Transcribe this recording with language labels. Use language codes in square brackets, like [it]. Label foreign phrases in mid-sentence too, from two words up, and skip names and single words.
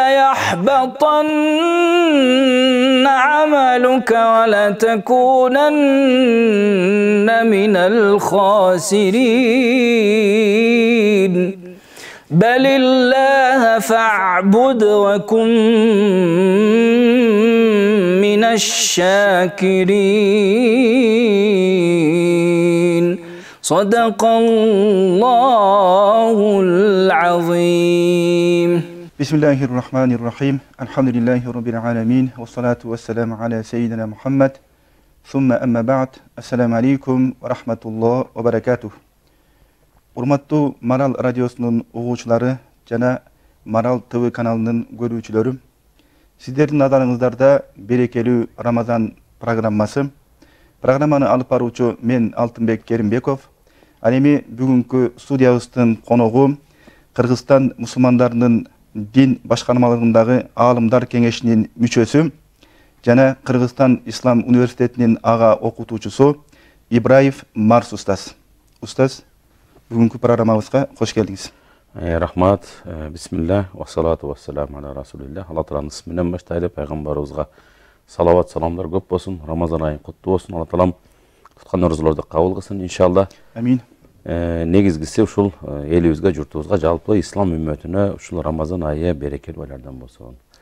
[ar] ليحبطن عملك ولتكونن من الخاسرين بل الله فاعبد وكن من الشاكرين صدق الله العظيم بسم الله الرحمن الرحيم الحمد لله رب العالمين والصلاة والسلام على سيدنا محمد ثم أما بعد السلام عليكم ورحمة الله وبركاته. [ky] Урматтуу Марал радиосунун угуучулары жана Марал ТВ каналынын көрүүчүлөрү, сиздердин назарыңыздарда берекелүү Рамазан программасы. Программаны алып баруучу мен Алтынбек Керимбеков. Ал эми бүгүнкү студиябыздын коногу Кыргызстан мусулмандарынын дин башкармалыгындагы аалымдар кеңешинин мүчөсү жана Кыргызстан Ислам университетинин ага окутуучусу Ибраев Марс устаз. Устаз, бүгүнкү программабызга кош келдиңиз. Рахмат, [ar] بسم الله، والصلاة والسلام على رسول الله. [ky] Алла Тааланын исминен баштайлы пайгамбарыбызга салават саламдар көп болсун. Рамазан айы куттуу болсун. Алла Таалам туткан орузуларды кабыл кылсын иншалла. Амин. Негизгиси ушул элибизге, журтубузга, жалпы ислам үммөтүнө ушул Рамазан айы берекелүү айлардан болсун.